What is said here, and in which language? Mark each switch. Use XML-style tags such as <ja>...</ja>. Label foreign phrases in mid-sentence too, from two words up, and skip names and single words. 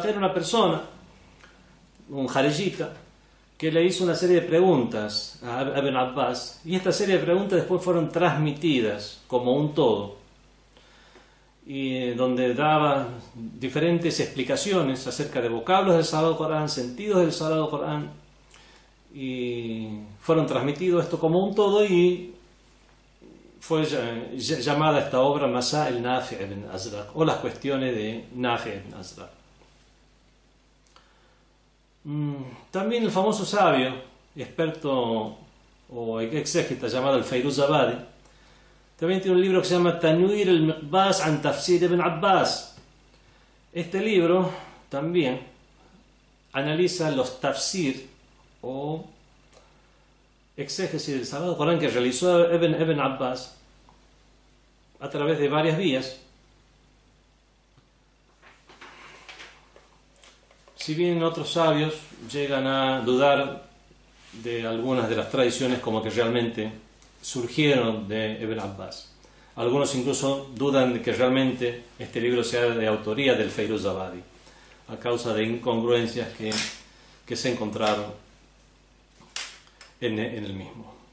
<es>Era una persona, un jarijita, que le hizo una serie de preguntas a Ibn Abbas, y esta serie de preguntas después fueron transmitidas como un todo, y donde daba diferentes explicaciones acerca de vocablos del Sagrado Corán, sentidos del Sagrado Corán, y fueron transmitidos esto como un todo, y fue llamada esta obra Masail Nafi' ibn Azraq, o las cuestiones de Nafi' ibn Azraq. También el famoso sabio, experto o exégeta llamado el Fairuzabadi, también tiene un libro que se llama Tanwir al-Miqbas an Tafsir ibn Abbas. Este libro también analiza los tafsir o exégesis del Sagrado Corán que realizó Ibn Abbas a través de varias vías. Si bien otros sabios llegan a dudar de algunas de las tradiciones como que realmente surgieron de Ibn Abbas, algunos incluso dudan de que realmente este libro sea de autoría del Fairuzabadi a causa de incongruencias que se encontraron en el mismo.</es>